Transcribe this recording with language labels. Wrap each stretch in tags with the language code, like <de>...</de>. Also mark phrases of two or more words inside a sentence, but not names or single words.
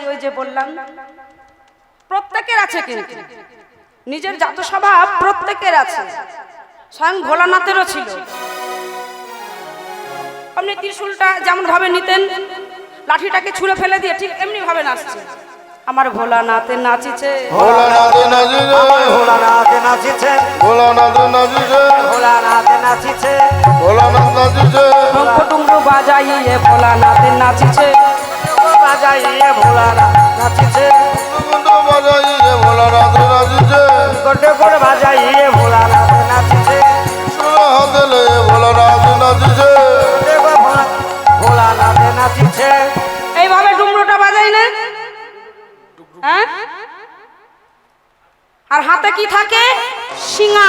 <bn>ওই যে বললাম প্রত্যেকের আছে, কিন্তু নিজের জাত স্বভাব প্রত্যেকের আছে, স্বয়ং ভোলানাথেরও ছিল। আপনি ত্রিশূলটা যেমন ভাবে নিতেন, লাঠিটাকে ছুঁড়ে ফেলে দিয়ে ঠিক এমনি ভাবে নাচছে। আমার ভোলানাথে নাচিছে, ভোলানাথে নাচিছে, আমার ভোলানাথ নাচিছে, ভোলানাথ নাচিছে, ভোলানাথ নাচিছে, ভোলানাথ নাচিছে, শঙ্খ ডুমরু বাজাইয়ে ভোলানাথে নাচিছে, বাজাইয়ে ভোলানাথ নাচিছে, কুন্ড বাজাইয়ে ভোলানাথ নাচিছে, গন্ডে করে বাজাইয়ে ভোলানাথ নাচিছে, সুরা হাতে লয়ে ভোলানাথ নাচিছে, ভোলানাথ নাচিছে। এইভাবে ডুমরুটা বাজাই না, হ্যাঁ? আর হাতে কি থাকে? শিঙা।</bn>